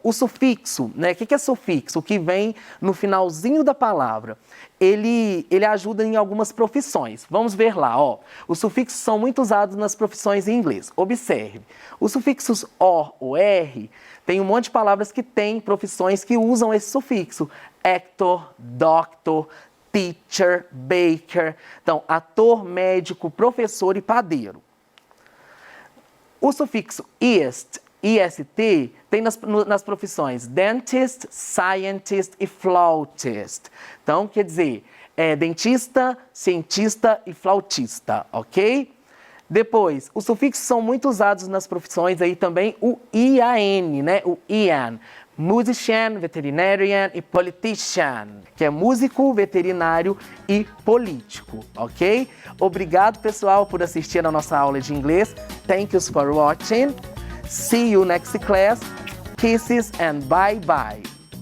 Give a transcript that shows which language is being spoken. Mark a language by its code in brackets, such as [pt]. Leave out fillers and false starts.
[pt] O sufixo, né? O que é sufixo? O que vem no finalzinho da palavra. Ele ajuda em algumas profissões. Vamos ver lá, ó. Os sufixos são muito usados nas profissões em inglês. Observe. Os sufixos O ou R, tem um monte de palavras que têm profissões que usam esse sufixo. [en] Actor, doctor, teacher, baker. [pt] Então, ator, médico, professor e padeiro. O sufixo ist, tem nas profissões dentist, scientist e flautist. Então, quer dizer, dentista, cientista e flautista, ok? Depois, os sufixos são muito usados nas profissões aí também, o IAN, né? O IAN. Musician, veterinarian e politician, que é músico, veterinário e político, ok? Obrigado, pessoal, por assistir a nossa aula de inglês. [en] Thank you for watching. See you next class. Kisses and bye-bye.